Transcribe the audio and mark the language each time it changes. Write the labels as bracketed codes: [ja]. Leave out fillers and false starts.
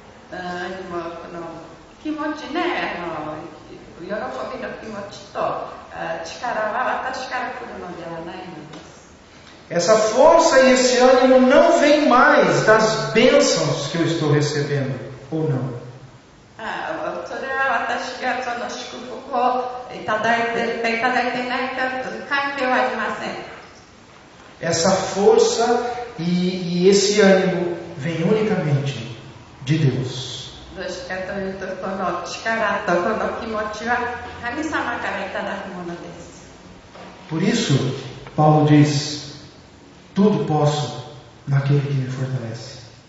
[ja] この気持ちね、喜びの気持ちと力は私から来るのではないのです。 [pt] Essa força e esse ânimo não vem mais das bênçãos que eu estou recebendo, ou não. [ja] それは私がその祝福をいただいているかいただいていないかという関係はありません。 [pt] Essa força e esse ânimo vem unicamente de Deus. [ja] どうしてかというと、この力とこの気持ちは神様からいただくものです。 [pt] Por isso, Paulo diz: tudo posso naquele que me fortalece.